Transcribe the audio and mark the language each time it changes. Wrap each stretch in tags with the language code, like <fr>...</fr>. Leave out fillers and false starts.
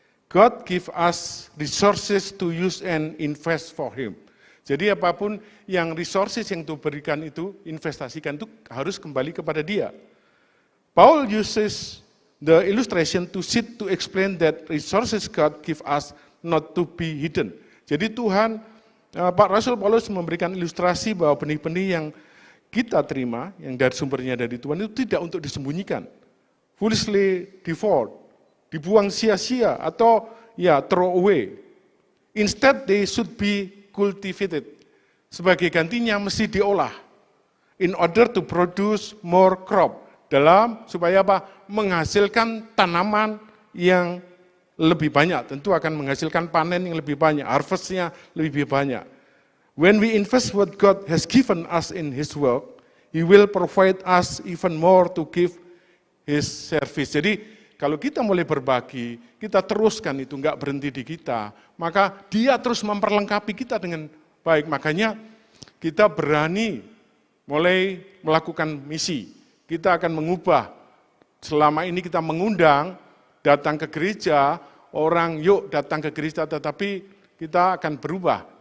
<en>God give us resources to use and invest for Him.</en> <id>Jadi apapun yang resources yang diberikan itu, investasikan itu harus kembali kepada Dia.</id> <en>Paul uses the illustration to explain that resources God give us not to be hidden.</en> <id>Jadi Tuhan, Pak Rasul Paulus memberikan ilustrasi bahwa benih-benih yang kita terima, yang dari sumbernya dari Tuhan itu tidak untuk disembunyikan.</id> <en>Foolishly devoured,</en> <id>dibuang sia-sia atau ya</id> <en>throw away. Instead they should be cultivated.</en> <id>Sebagai gantinya mesti diolah.</id> <en>In order to produce more crop.</en> <id>Supaya apa? Menghasilkan tanaman yang lebih banyak, tentu akan menghasilkan panen yang lebih banyak, harvest-nya lebih banyak.</id> <en>When we invest what God has given us in His work, He will provide us even more to give His service.</en> <id>Jadi kalau kita mulai berbagi, kita teruskan itu, enggak berhenti di kita, maka Dia terus memperlengkapi kita dengan baik. Makanya kita berani mulai melakukan misi. Kita akan mengubah. Selama ini kita mengundang datang ke gereja, orang yuk datang ke gereja, tetapi kita akan berubah.</id>